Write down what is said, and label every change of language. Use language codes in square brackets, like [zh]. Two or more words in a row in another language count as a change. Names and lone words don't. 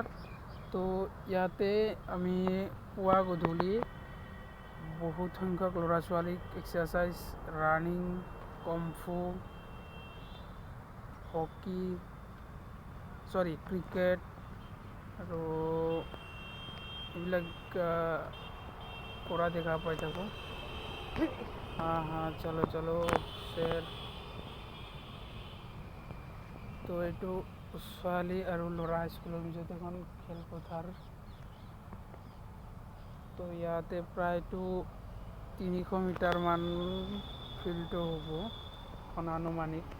[as] তো ইয়াতে আমি পুৱা গধূলি বহুত সংখ্যক ল'ৰা ছোৱালীক এক্সাৰচাইজ, ৰানিং, কমফু, হকী ক্ৰিকেট আৰু এইবিলাক কৰা দেখা পাই থাকোঁ। [hi] हाँ चलो शेर। [as] तो এইটো ছোৱালী আৰু ল'ৰা স্কুলৰ মাজত এখন খেলপথাৰ। তো ইয়াতে প্ৰায়তো 300 মিটাৰমান ফিল্ডটো হ'ব অনানুমানিক।